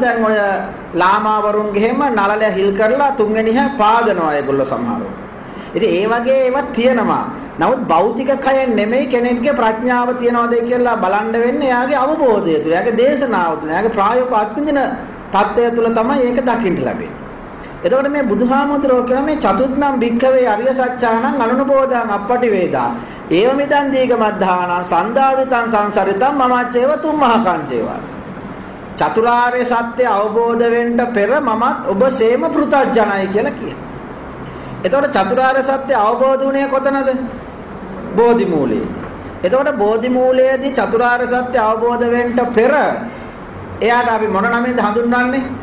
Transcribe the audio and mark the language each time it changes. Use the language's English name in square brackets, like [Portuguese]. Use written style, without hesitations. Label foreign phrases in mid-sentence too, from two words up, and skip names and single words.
[Sinhala] දැන් ඔය ලාමාවරුන්ගේ හැම නළල හිල් කරලා තුන්වෙනි හැ පාදනවා ඒගොල්ලෝ සමහරව. ඉතින් ඒ වගේ ඒවා තියෙනවා. නමුත් භෞතික කයෙන් නෙමෙයි කෙනෙක්ගේ ප්‍රඥාව තියනවාද කියලා බලන්න වෙන්නේ එයාගේ අවබෝධය තුළ, එයාගේ දේශනාව තුළ, එයාගේ ප්‍රායෝගික අත්විඳින தත්ත්වය තුළ තමයි ඒක දකින්න ලැබෙන්නේ. එතකොට මේ බුදුහාමුදුරුවෝ කියන මේ [Pali] චතුත්නම් භික්ඛවේ අරිය සත්‍යානං අනුනබෝධං අපටි වේදා ඒව මිදන් දීගමද්ධානං සන්දාවිතං සංසරිතං මමච්චේව තුම්මහකංචේවා [Sinhala] චතුරාර්ය සත්‍ය අවබෝධ වෙන්න පෙර මමත් ඔබ සේම පෘථග්ජනයි කියලා කියනවා. එතකොට චතුරාර්ය සත්‍ය අවබෝධ වුණේ කොතනද? බෝධි මූලයේදී. එතකොට බෝධි මූලයේදී චතුරාර්ය සත්‍ය අවබෝධ වෙන්න පෙර එයාට අපි මොන නමෙන්ද හඳුන්වන්නේ?